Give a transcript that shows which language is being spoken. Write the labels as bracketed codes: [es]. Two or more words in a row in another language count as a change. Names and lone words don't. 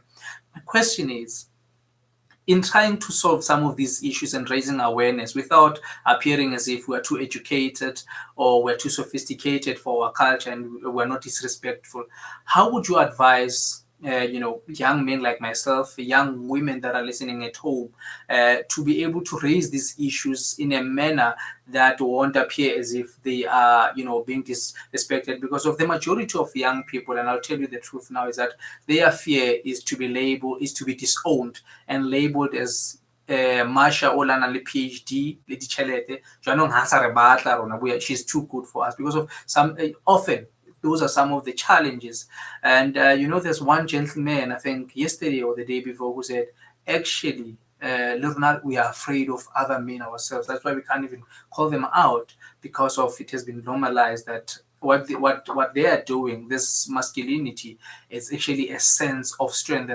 [en] My question is, in trying to solve some of these issues and raising awareness without appearing as if we're too educated or we're too sophisticated for our culture and we're not disrespectful, how would you advise young men like myself, young women that are listening at home, to be able to raise these issues in a manner that won't appear as if they are, being disrespected? Because of the majority of young people, and I'll tell you the truth now, is that their fear is to be labeled, is to be disowned and labeled as [st] Masha Olana le PhD, le ditjhelete, jwanong ha sa re batla rona, [en] she's too good for us, because of some often those are some of the challenges. And, there's one gentleman, I think yesterday or the day before, who said, actually, we are afraid of other men ourselves. That's why we can't even call them out, because of it has been normalized that what they are doing, this masculinity, is actually a sense of strength.